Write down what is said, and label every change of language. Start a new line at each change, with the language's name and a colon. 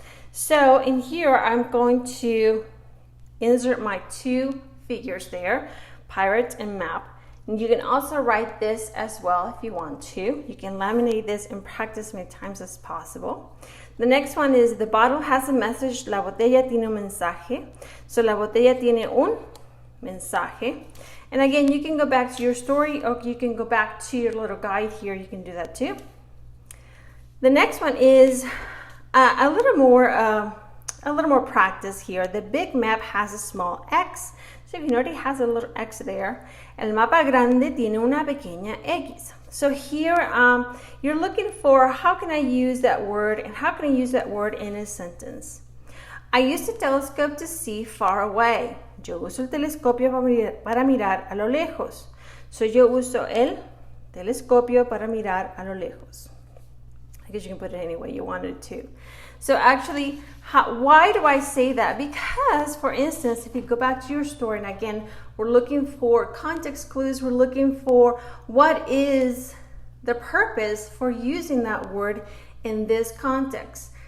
English: So in here, I'm going to insert my two figures there, pirate and map. And you can also write this as well if you want to. You can laminate this and practice many times as possible. The next one is the bottle has a message,
Spanish: la botella tiene un mensaje.
English: So
Spanish: la botella tiene un mensaje.
English: And again, you can go back to your story or you can go back to your little guide here. You can do that too. The next one is a little more practice here. The big map has a small X. So if you notice, it has a little X there.
Spanish: El mapa grande tiene una pequeña X.
English: So here you're looking for how can I use that word and how can I use that word in a sentence. I use a telescope to see far away.
Spanish: Yo uso el telescopio para mirar a lo lejos. So yo uso el telescopio para mirar a lo lejos.
English: I guess you can put it any way you wanted to. So actually, why do I say that? Because, for instance, if you go back to your story, and again, we're looking for context clues, we're looking for what is the purpose for using that word in this context.